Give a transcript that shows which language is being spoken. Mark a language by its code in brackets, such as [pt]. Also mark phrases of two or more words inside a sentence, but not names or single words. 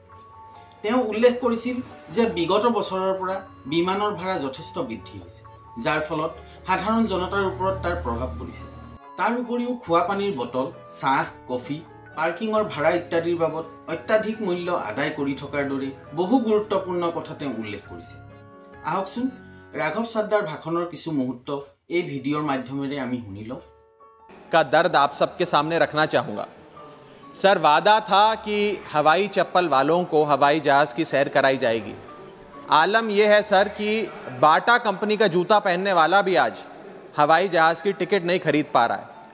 [as] তেওঁ উল্লেখ কৰিছিল যে বিগত বছৰৰ পৰা বিমানৰ ভাড়া যথেষ্ট বৃদ্ধি হৈছে, যাৰ ফলত সাধাৰণ জনতাৰ ওপৰত তাৰ প্ৰভাৱ পৰিছে। তাৰ উপৰিও খোৱা পানীৰ বটল, চাহ, কফি, পাৰ্কিঙৰ ভাড়া ইত্যাদিৰ বাবদ অত্যাধিক মূল্য আদায় কৰি থকাৰ দৰে বহু গুৰুত্বপূৰ্ণ কথা তেওঁ উল্লেখ কৰিছে। আহকচোন ৰাঘৱ চড্ডাৰ ভাষণৰ কিছু মুহূৰ্ত এ ভিডিঅ'ৰ মাধ্যমেৰে আমি শুনি লওঁ। [hi] का दर्द आप सबके सामने रखना चाहूँगा। सर, वादा था कि हवाई चप्पल वालों को हवाई जहाज़ की सैर कराई जाएगी। आलम यह है सर कि बाटा कंपनी का जूता पहनने वाला भी आज हवाई जहाज़ की टिकट नहीं खरीद पा रहा है।